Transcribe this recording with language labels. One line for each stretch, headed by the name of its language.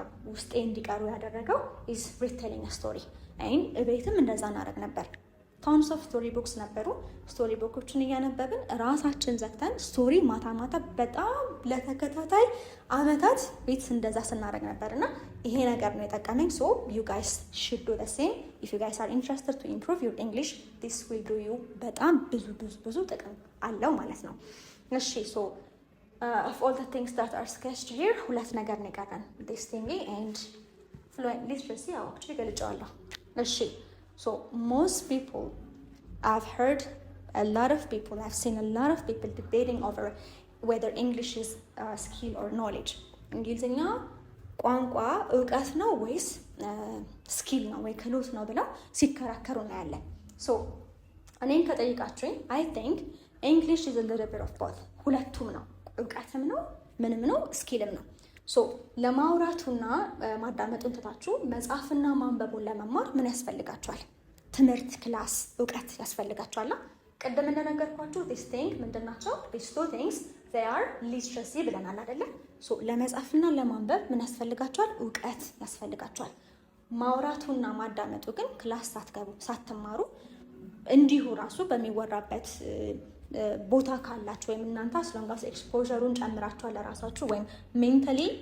Amharic: ውስጤ እንዲቀሩ ያደረገው
English: is retelling a story
Amharic: ቤትም እንደዛ እናደርግ ነበር። ታውንስ ኦፍ ስቶሪ ቡክስ ነበሩ። ስቶሪ ቡኮችን እያነበብን ራሳችን ዘግተን ስቶሪ ማታ በጣም ለተከታታይ አመታት ቤት እንደዛ ስናደርግ ነበር እና ይሄ ነገር ነው የጠቀመኝ። ሶ
English: you guys should do the same if you guys are interested to improve your English. this will do you
Amharic: በጣም ብዙ ጥቅም አለው ማለት ነው።
English: እሺ ሶ of all the things that are sketched here
Amharic: ሁለት ነገር ነው የቀረን
English: this thingy and fluent literacy actually
Amharic: ገልጫለሁ። እሺ
English: so most people, I've heard I've seen a lot of people debating over whether English is a skill or knowledge.
Amharic: እንግሊዝኛ ቋንቋ እውቀት ነው ወይስ ስኪል ነው ወይ ክህሎት ነው ብለው ሲከራከሩ እናያለን። so እኔን ከጠይቃችሁኝ
English: I think English is a little bit of both።
Amharic: ሁለቱም ነው፣ እውቀትም ነው፣ ምንም ነው፣ ስኪልም ነው። ሶ ለማውራቱና ማዳመጡን ትታችሁ መጽሐፍና ማንበቡን ለመማር ምን ያስፈልጋችኋል? ትምህርት፣ ክላስ፣ እውቀት ያስፈልጋችኋል። ቅድም እንደነገርኳችሁ
English: this thing
Amharic: ምንድናቸው?
English: these two things they are literacy
Amharic: ብለናል አይደለ? ሶ ለመጽሐፍና ለማንበብ ምን ያስፈልጋችኋል? እውቀት ያስፈልጋችኋል። ማውራቱና ማዳመጡ ግን ክላስ ሳትማሩ እንዲሁ ራሱ በሚወራበት ቦታ ካላችሁ ወይም እናንተ አስለንጋስ ኤክስፖዠሩን ጨምራችኋል ለራሳችሁ ወይም ሜንታሊ